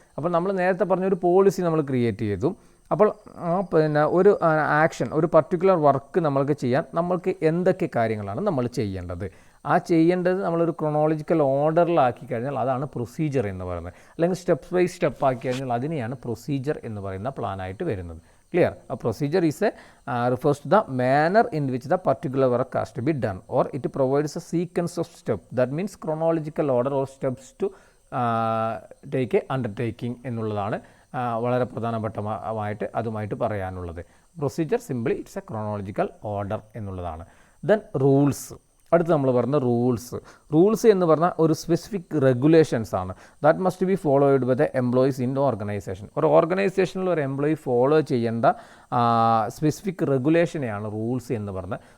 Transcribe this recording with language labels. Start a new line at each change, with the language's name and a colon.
Malayalam: അപ്പോൾ നമ്മൾ നേരത്തെ പറഞ്ഞൊരു പോളിസി നമ്മൾ ക്രിയേറ്റ് ചെയ്തു. അപ്പോൾ ഒരു ആക്ഷൻ, ഒരു പർട്ടിക്കുലർ വർക്ക് നമ്മൾക്ക് ചെയ്യാൻ നമ്മൾക്ക് എന്തൊക്കെ കാര്യങ്ങളാണ് നമ്മൾ ചെയ്യേണ്ടത്, ചെയ്യേണ്ടത് നമ്മളൊരു ക്രൊണോളജിക്കൽ ഓർഡറിലാക്കി കഴിഞ്ഞാൽ അതാണ് പ്രൊസീജിയർ എന്ന് പറയുന്നത്. അല്ലെങ്കിൽ സ്റ്റെപ്പ് ബൈ സ്റ്റെപ്പ് ആക്കി കഴിഞ്ഞാൽ അതിനെയാണ് പ്രൊസീജിയർ എന്ന് പറയുന്ന പ്ലാനായിട്ട് വരുന്നത്.
English: Clear? A procedure is refers to the manner in which the particular work has to be done, or it provides a sequence of steps. That means chronological order or steps to take a undertaking
Malayalam: എന്നുള്ളതാണ് വളരെ പ്രധാനപ്പെട്ടമായിട്ട് അതുമായിട്ട് പറയാനുള്ളത്.
English: Procedure simply it's a chronological order എന്നുള്ളതാണ്. Then rules.
Malayalam: അടുത്ത് നമ്മൾ പറഞ്ഞ rules എന്ന് പറഞ്ഞാൽ ഒരു സ്പെസിഫിക് റെഗുലേഷൻസ് ആണ്.
English: That must be followed by the employees in the organisation.
Malayalam: ഒരു ഓർഗനൈസേഷനിൽ ഒരു എംപ്ലോയി ഫോളോ ചെയ്യേണ്ട സ്പെസിഫിക് റെഗുലേഷനെയാണ് റൂൾസ് എന്ന് പറഞ്ഞത്.